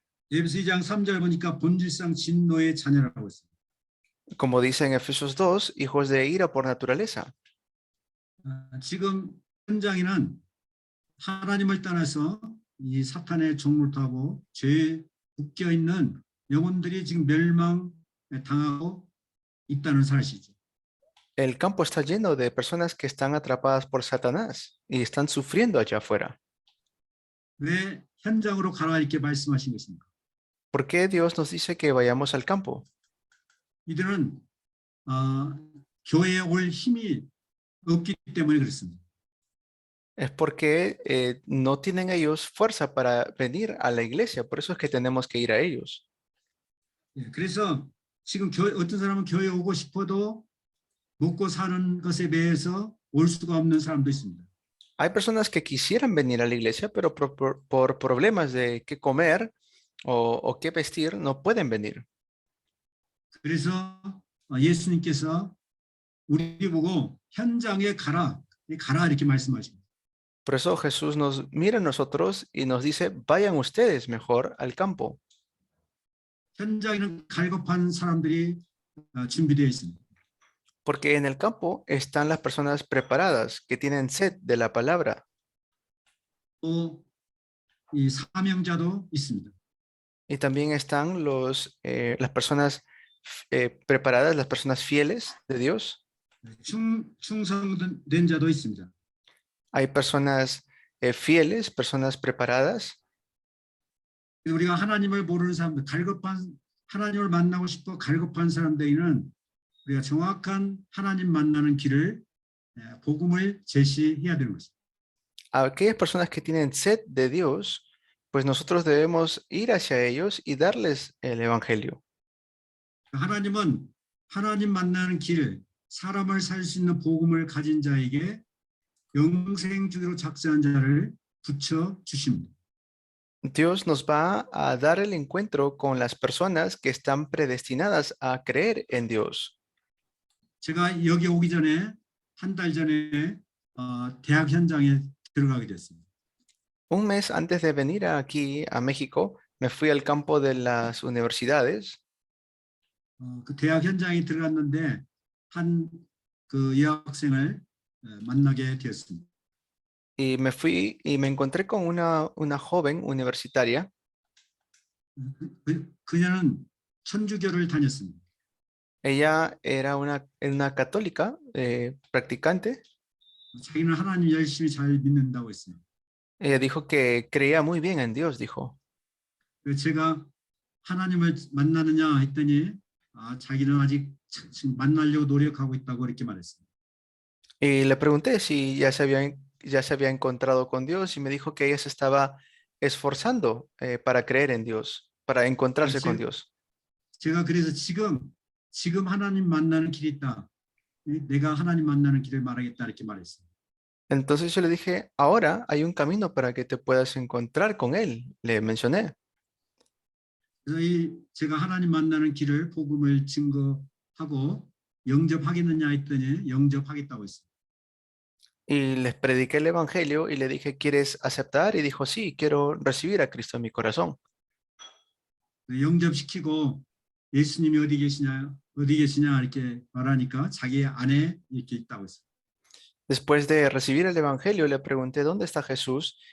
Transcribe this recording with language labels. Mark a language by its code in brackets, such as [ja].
[ko] 에베소 2장 3절 보니까 본질상 진노의 자녀라고 했습니다. [es] Como dice en Efesios 2, hijos de ira por naturaleza. [ko] 지금 현장에는 하나님을 떠나서 이 사탄의 종노릇하고 죄에 묶여 있는 영혼들이 지금 멸망당하고 있다는 사실이죠. [es] El campo está lleno de personas que están atrapadas por Satanás y están sufriendo allá afuera. [ko] 왜 현장으로 가라 이렇게 말씀하신 것입니까? [es] ¿Por qué Dios nos dice que vayamos al campo? [ko] 이들은 교회에 올 힘이 없기 때문에 그렇습니다. [es] Es porque no tienen ellos fuerza para venir a la iglesia, por eso es que tenemos que ir a ellos. [ko] 그래서 지금 어떤 사람은 교회에 오고 싶어도 먹고 사는 것에 매여서 올 수가 없는 사람도 있습니다. [es] Hay personas que quisieran venir a la iglesia, pero por problemas de qué comer o qué vestir, no pueden venir. [ko] 그래서 예수님께서 우리 보고 현장에 가라 이렇게 말씀하십니다. [es] Por eso Jesús nos mira a nosotros y nos dice, vayan ustedes mejor al campo. [ko] 현장에는 갈급한 사람들이 준비되어 있습니다. [es] Porque en el campo están las personas preparadas que tienen sed de la palabra. [ko] 또 이 사명자도 있습니다. [es] Y también están las personas preparadas, las personas fieles de Dios. [ko] 충성된 자도 있습니다. [es] Hay personas fieles, personas preparadas. [ko] 우리가 하나님을 모르는 사람들, 하나님을 만나고 싶어 갈급한 사람들에게는 우리가 정확한 하나님 만나는 길을 복음을 제시해야 되는 것입니다. [es] Aquellas personas que tienen sed de Dios, pues nosotros debemos ir hacia ellos y darles el evangelio. [ko] 하나님은 하나님 만나는 길, 사람을 살 수 있는 복음을 가진 자에게 영생 주기로 작정한 자를 붙여 주십니다. [es] Dios nos va a dar el encuentro con las personas que están predestinadas a creer en Dios. [ko] 제가 여기 오기 전에 한 달 전에 대학 현장에 들어가게 됐습니다. [es] Un mes antes de venir aquí a México, me fui al campo de las universidades. [ko] 그 대학 현장에 들어갔는데 한 그 여학생을 만나게 되었습니다. [es] Y me fui y me encontré con una joven universitaria. [ko] 그녀는 천주교를 다녔습니다. [es] Ella era una católica practicante. [ko] 자기는 하나님 열심히 잘 믿는다고 했어요. [es] Ella dijo que creía muy bien en Dios, dijo. [ko] 그래서 제가 하나님을 만나느냐 했더니 자기는 아직 지금 만나려고 노력하고 있다고 이렇게 말했어요. [es] Y le pregunté si ya se había encontrado con Dios y me dijo que ella se estaba esforzando para creer en Dios, para encontrarse con Dios. [ko] 제가 그래서 지금 하나님 만나는 길이 있다. 내가 하나님 만나는 길을 말하겠다 이렇게 말했어요. [es] Entonces yo le dije, ahora hay un camino para que te puedas encontrar con Él, le mencioné. [ko] 그래서 제가 하나님 만나는 길을 복음을 증거하고 영접하겠느냐 했더니 영접하겠다고 했어요. [es] Y les prediqué el Evangelio y le dije, ¿quieres aceptar? Y dijo, sí, quiero recibir a Cristo en mi corazón. [ko] 영접시키고 예수님이 어디 계시냐 이렇게 말하니까 자기 안에 이렇게 있다고 했어요. [es] Después de recibir el Evangelio, le pregunté, ¿dónde está Jesús?